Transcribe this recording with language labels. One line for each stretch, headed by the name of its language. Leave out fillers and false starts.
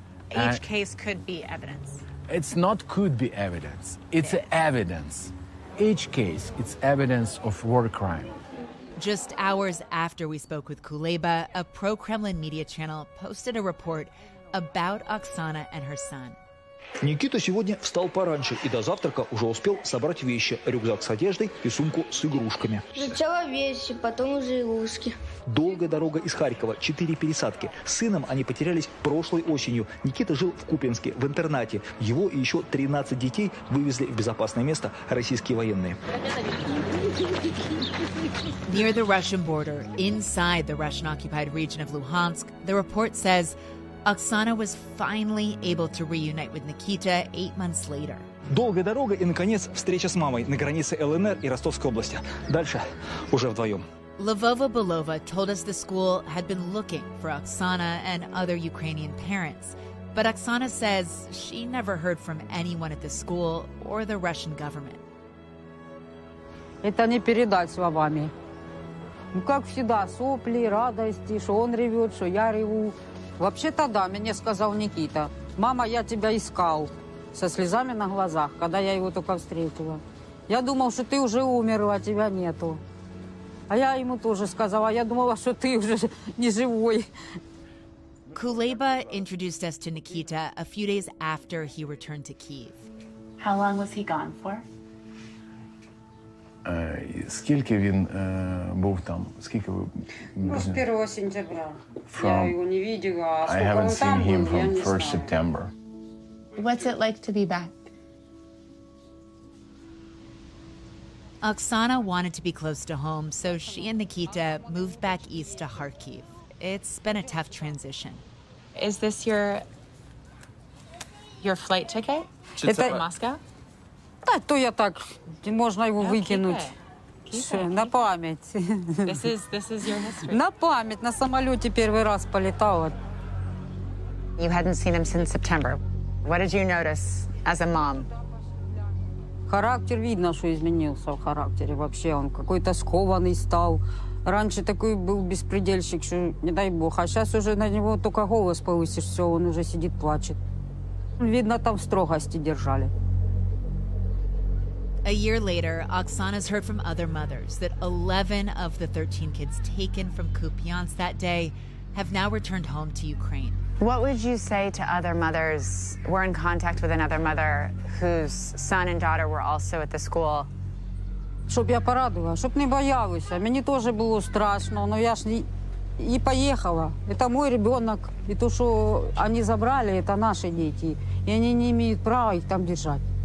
English: Each case could be evidence. It's not could be evidence. It's evidence. Each case, it's evidence of war crime. Just hours after we spoke with Kuleba, a pro-Kremlin media channel posted a report about Oksana and her son.
Russian: Никита сегодня встал пораньше и до завтрака уже успел собрать вещи, рюкзак с одеждой и сумку с игрушками. Сначала вещи, потом уже игрушки. Долгая дорога из Харькова, 4 пересадки. С сыном они потерялись прошлой осенью. Никита жил в Купянске, в интернате. Его и еще 13 детей вывезли в безопасное место российские военные.
English: Near the Russian border, inside the Russian-occupied region of Luhansk, the report says Oksana was finally able to reunite with Nikita 8 months later.
Russian: Долгая дорога и, наконец, встреча с мамой на границе ЛНР и Ростовской области. Дальше уже вдвоем.
English: Lvova Belova told us the school had been looking for Oksana and other Ukrainian parents. But Oksana says she never heard from anyone at the school or the Russian government.
Russian: Это не передать словами. Ну, как всегда, сопли, радости, что он ревет, что я реву. Вообще-то да, мне сказал Никита. Мама, я тебя искал. Со слезами на глазах, когда я его только встретила. Я думал, что ты уже умерла, тебя нету. А я ему тоже сказала, я думала, что ты уже не живой.
English: Kuleba introduced us to Nikita a few days after he returned to Kyiv. How long was he gone for?
Ukrainian: Скільки він був там? Скільки ви...
Russian: Ну, с 1 сентября. Я его не видела, а сколько он там был, я не знаю.
English: September. What's it like to be back? Oksana wanted to be close to home, so she and Nikita moved back east to Kharkiv. It's been a tough transition. Is this your flight ticket to Moscow?
Russian: Да, то я так, можно его выкинуть. На память.
English: This is your history.
Russian: На память, на самолете первый раз полетала.
English: You hadn't seen him since September. What did you notice as a mom?
Russian: Характер видно, что изменился в характере. Вообще он какой-то скованный стал. Раньше такой был беспредельщик, что не дай бог. А сейчас уже на него только голос повысишь, все, он уже сидит, плачет. Видно, там в строгости держали.
English: A year later, Oksana's heard from other mothers that 11 of the 13 kids taken from Kupiansk that day have now returned home to Ukraine. What would you say to other mothers? We're in contact with another mother whose son and daughter were also at the school.
Ukrainian: Щоб я порадувала, щоб не боялися. Мені теж було страшно,
Russian: но я ж и поехала. Это мой ребенок. И то, что они забрали, это наши дети. И они не имеют права их там держать.